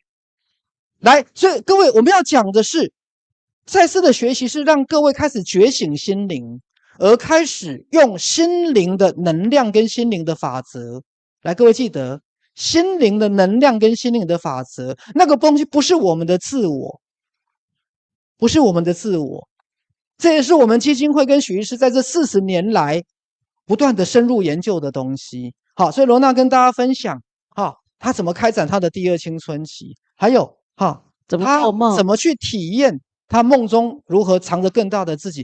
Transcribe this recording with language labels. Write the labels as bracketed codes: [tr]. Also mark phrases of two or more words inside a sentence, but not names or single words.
[zh] 來，所以各位，我們要講的是，賽斯的學習是讓各位開始覺醒心靈，而開始用心靈的能量跟心靈的法則。來，各位記得，心靈的能量跟心靈的法則，那個東西不是我們的自我，不是我們的自我。這也是我們基金會跟許醫師在這40年來不斷的深入研究的東西。好，所以羅娜跟大家分享，他怎麼開展他的第二青春期，還有他怎麼去體驗他夢中如何藏着更大的自己。